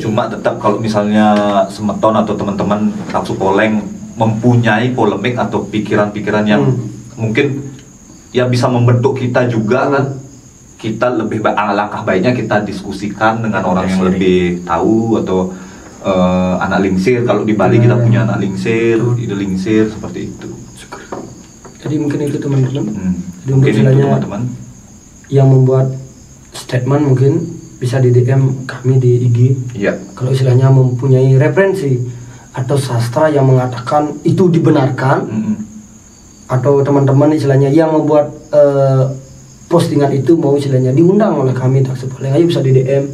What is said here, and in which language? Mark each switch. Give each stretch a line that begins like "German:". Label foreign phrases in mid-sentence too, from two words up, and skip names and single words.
Indonesian: Cuma tetap kalau misalnya semeton atau teman-teman Taksu Poleng mempunyai polemik atau pikiran-pikiran yang mungkin ya bisa membentuk kita juga kan, kita lebih langkah baiknya kita diskusikan dengan orang yang lebih tahu atau
Balinese: anak lingsir.
Indonesian: Kalau di Bali kita punya
Balinese: anak lingsir, ide lingsir
Indonesian: seperti itu. Jadi mungkin itu teman-teman. Mungkin itu teman-teman yang membuat statement mungkin bisa di DM kami di IG. Iya. Kalau istilahnya mempunyai referensi atau sastra yang mengatakan itu dibenarkan, atau teman-teman istilahnya yang membuat postingan itu mau istilahnya diundang oleh kami Taksu Poleng, ayo bisa di DM.